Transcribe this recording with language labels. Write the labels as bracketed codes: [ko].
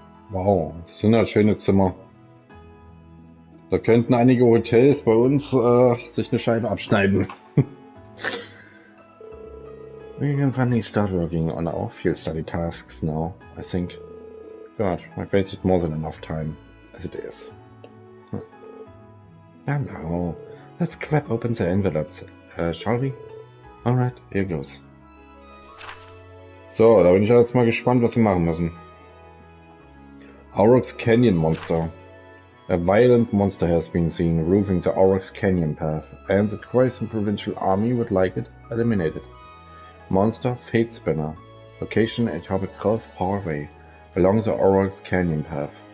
[de] Wow, das sind ja schöne Zimmer. Da könnten einige Hotels bei uns sich eine Scheibe abschneiden. [en] We can finally start working on our field study tasks now, I think. God, I've wasted more than enough time, as it is. Now, let's crack open the envelopes, shall we? Alright, here goes. [de] So, da bin ich jetzt mal gespannt, was wir machen müssen. [en] Aurochs Canyon Monster. A violent monster has been seen roofing the Aurochs Canyon path, and the Quaison Provincial Army would like it eliminated. Monster Fate Spinner. Location Atomic Grove Parkway, along the Aurochs Canyon path.